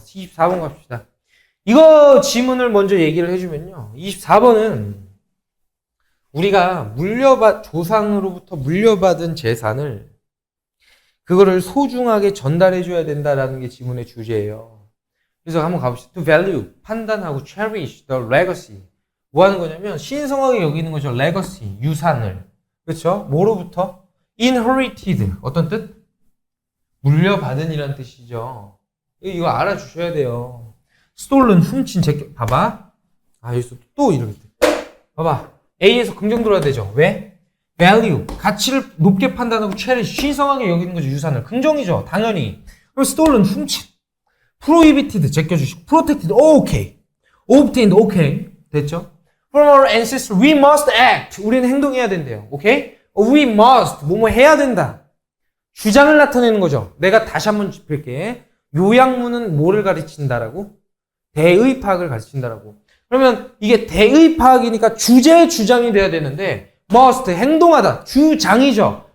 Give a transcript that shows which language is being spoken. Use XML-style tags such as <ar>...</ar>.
<ko>24번 갑시다. 이거 지문을 먼저 얘기를 해주면요. 24번은 우리가 조상으로부터 물려받은 재산을 그거를 소중하게 전달해줘야 된다라는 게 지문의 주제예요. 그래서 한번 가봅시다.</ko> <en>To value, 판단하고 cherish the legacy.</en> <ko>뭐 하는 거냐면 신성하게 여기는 거죠. legacy, 유산을. 그렇죠? 뭐로부터? inherited, 어떤 뜻? 물려받은이라는 뜻이죠. 이거 알아주셔야 돼요. stolen, 훔친, 봐봐. 여기서 또 이렇게. 봐봐. A에서 긍정 들어야 되죠. 왜? value, 가치를 높게 판단하고 cherish, 신성하게 여기는 거죠. 유산을. 긍정이죠. 당연히. 그럼 stolen, 훔친. prohibited, 제껴주시고. protected, 오케이. obtained, 오케이. 됐죠?</ko> <en>From our ancestors, we must act.</en> <ko>우리는 행동해야 된대요. 오케이? We must, 뭐뭐 해야 된다. 주장을 나타내는 거죠. 내가 다시 한번 짚을게. 요약문은 뭐를 가르친다라고? 대의 파악을 가르친다라고. 그러면 이게 대의 파악이니까 주제의 주장이 돼야 되는데 must, 행동하다, 주장이죠.</ko>